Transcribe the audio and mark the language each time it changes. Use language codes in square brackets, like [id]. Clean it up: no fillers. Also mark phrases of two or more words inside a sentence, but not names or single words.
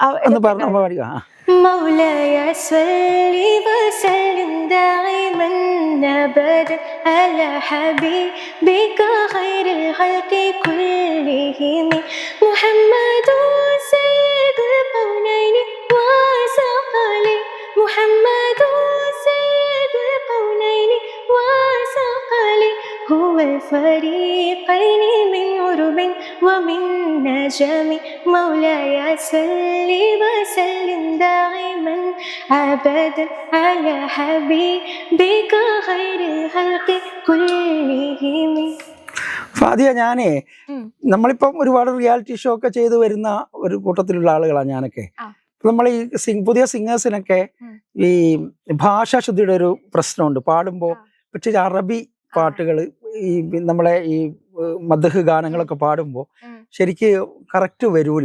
[ar] مولاي صل وسلم دائما أبدا على حبيبك خير الخلق كلهم محمد سيد الكونين والثقلين محمد سيد الكونين والثقلين മുഹമ്മദു സയ്യിദുൽ ഖൗനൈനി വസഖലി هو الفريقين من عرب ومن نجم مولاي صل وسلم دائما أبدا على حبيبك خير الخلق كلهم. [ml] ഫാദിയ, ഞാനേ നമ്മളിപ്പം ഒരുപാട് [en] reality show [ml] ഒക്കെ ചെയ്തു വരുന്ന ഒരു കൂട്ടത്തിലുള്ള ആളുകളാണ് ഞാനൊക്കെ. നമ്മൾ ഈ പുതിയ സിംഗേഴ്സിനൊക്കെ ഈ ഭാഷാശുദ്ധിയുടെ ഒരു പ്രശ്നമുണ്ട് പാടുമ്പോൾ. പക്ഷേ അറബി പാട്ടുകള്, ഈ നമ്മളെ ഈ മദ്ഹ് ഗാനങ്ങളൊക്കെ പാടുമ്പോൾ ശരിക്ക് കറക്റ്റ് വരൂല.